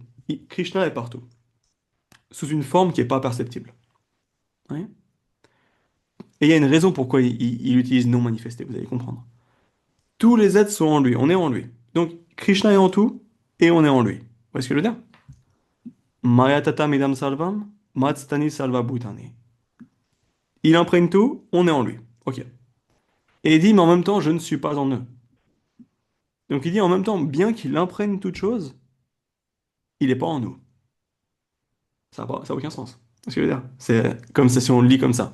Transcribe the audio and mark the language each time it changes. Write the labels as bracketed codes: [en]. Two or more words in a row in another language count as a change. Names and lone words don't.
[fr] Krishna est partout, sous une forme qui n'est pas perceptible. Ouais. Et il y a une raison pourquoi il utilise non manifesté, vous allez comprendre. Tous les êtres sont en lui, on est en lui. Donc Krishna est en tout et on est en lui. Vous voyez ce que je veux dire? [sa] Maya tata midam salvam, matstani salva bhutani. [fr] Il imprègne tout, on est en lui. Ok. Et il dit, mais en même temps, je ne suis pas en eux. Donc il dit en même temps, bien qu'il imprègne toute chose, il n'est pas en nous. Ça a aucun sens. C'est ce que je veux dire. C'est comme ça si on le lit comme ça.